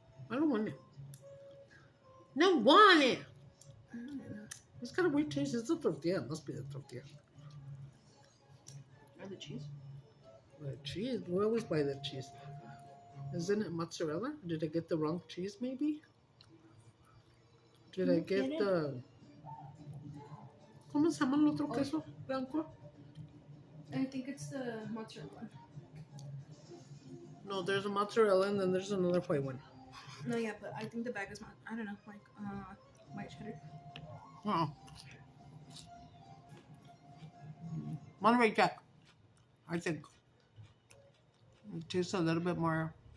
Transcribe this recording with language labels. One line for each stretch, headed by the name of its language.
English: I don't want it. No want it. I don't know. It's got a weird taste. It's a tortilla. It must be the tortilla. Or the cheese. The cheese. We always buy that cheese. Isn't it mozzarella? Did I get the wrong cheese maybe? Did I get the...
Spanish: ¿Cómo se llama el otro queso blanco?
English: I think it's the mozzarella. No, there's a mozzarella and then there's another white one. No, yeah, but I think the bag is I don't know, like white cheddar. Oh. Monterey Jack. I think. It tastes a little bit more...